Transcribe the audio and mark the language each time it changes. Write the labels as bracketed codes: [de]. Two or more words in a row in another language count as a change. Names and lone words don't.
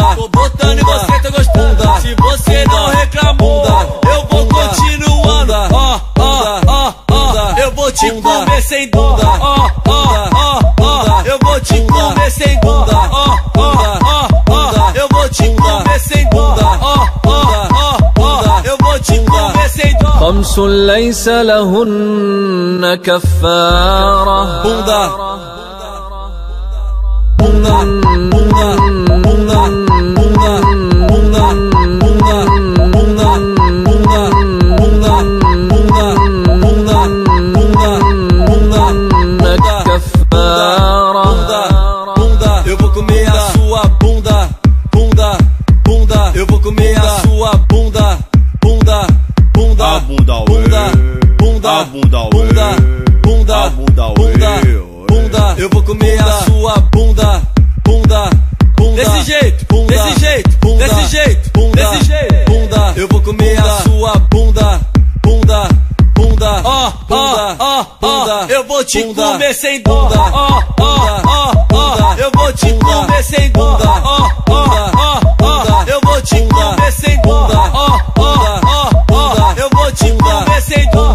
[pt] Tô botando e você tá gostando. Se você não reclamou, eu vou continuando. Eu vou te comer sem dó. Eu vou te comer sem dó. Eu vou te comer sem dó. Eu vou te comer sem dó. [ar] خمس ليس لهن كفارة [pt] Bunda, bunda, bunda, bunda, bunda, bunda, bunda, bunda, bunda, bunda, bunda, bunda, bunda, [ar] كفارة [pt] bunda. Eu vou comer a sua bunda, bunda, bunda. Eu vou comer a sua bunda, bunda, bunda, a bunda, bunda, bunda, a bunda, bunda, bunda, a bunda, bunda, bunda. Eu vou comer a sua bunda, bunda, bunda. Desse jeito, bunda, desse jeito, bunda, desse jeito, bunda, desse jeito, bunda. Eu vou comer a sua bunda, bunda, bunda, bunda, bunda. Eu vou te comer sem dó, eu vou te comer sem dó, eu vou te comer sem dó, eu vou te comer sem dó.